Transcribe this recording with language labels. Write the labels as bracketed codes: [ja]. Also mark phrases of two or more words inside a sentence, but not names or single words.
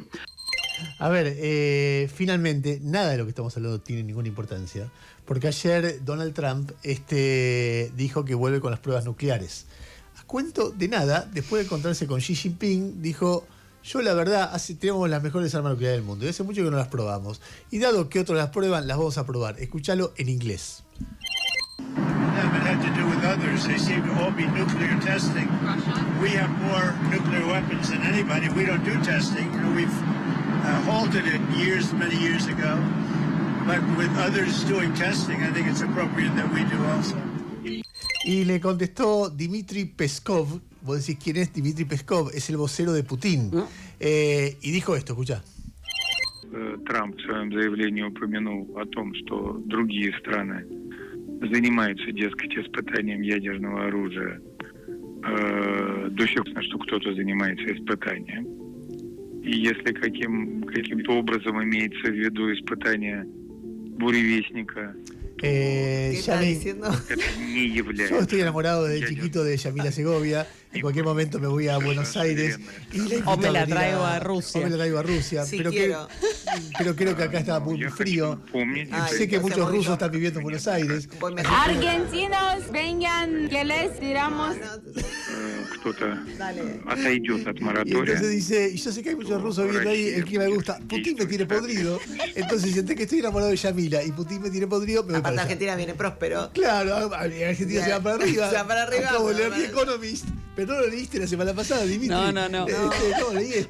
[es] A ver, finalmente, nada de lo que estamos hablando tiene ninguna importancia, porque ayer Donald Trump dijo que vuelve con las pruebas nucleares. cuento de nada, después de encontrarse con Xi Jinping, dijo: yo la verdad, tenemos las mejores armas nucleares del mundo y hace mucho que no las probamos. Y dado que otros las prueban, las vamos a probar. Escuchalo en inglés. [en] Haven't had to do with others. They seem to all be nuclear testing. We have more nuclear weapons than anybody. We don't do testing. You know, we've halted it many years ago. But with others doing testing, I think it's appropriate that we do also. [es] Y le contestó Dmitry Peskov. Vos decís, ¿quién es Dmitry Peskov? Es el vocero de Putin. Y dijo esto, escuchá. [ru] Трамп в своем заявлении упомянул о том, что другие страны занимаются, дескать, испытанием ядерного оружия. До сих пор, что кто-то занимается испытанием. И если каким-то образом имеется в виду испытание буревестника, [es] ¿Qué está diciendo? Yo estoy enamorado desde chiquito de Yamila Segovia. En cualquier momento me voy a Buenos Aires y o me la traigo a Rusia. O me la traigo a Rusia. Sí, pero creo que acá está muy frío. Sé que muchos rusos están viviendo en Buenos Aires. Argentinos, vengan, que les tiramos. [ru] Кто-то отойдет от [es] Y [ru] моратория. [es] entonces dice, y yo sé que hay muchos rusos viviendo ahí, el que me gusta. Putin me tiene podrido. Entonces siente que estoy enamorado de Yamila y Putin me tiene podrido, me voy para Aparte allá. Argentina viene próspero. Claro, Argentina se va para arriba. Se va para arriba. Acabo de leer The Economist, pero no lo leíste la semana pasada, Dimitri. No. No, leí esto.